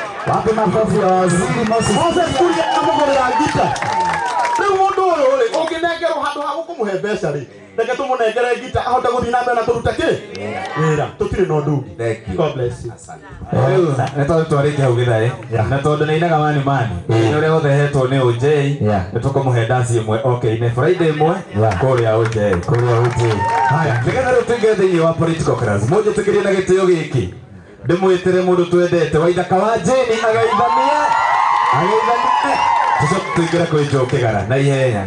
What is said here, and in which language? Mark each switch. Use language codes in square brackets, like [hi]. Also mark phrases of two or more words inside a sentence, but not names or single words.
[sw] Wapi makofi ya waziri Moses Kuria [ki] amugorera ngita. Riu mundu uyu unginegerwo handu ha gukumuhe mbeca ri. Reke tumunengere ngita ahota guthii na mbere na turuta ki? Wira tutire no ndungi. [en] God bless you. [ki] Neto twarike hau githai na tondu ni inaga mani ni uria uthehetwo ni OJ ni tukumuhe dance imwe okay ni Friday imwe kuria OJ haya nigetha riu tuinge thiini wa [en] political class [ki] moja tukirie na gitio giki ndimwitire mundu twendete Waithaka wa Jane agaithamia tucoke tuingire kwi Joe Kĩgara na ihenya.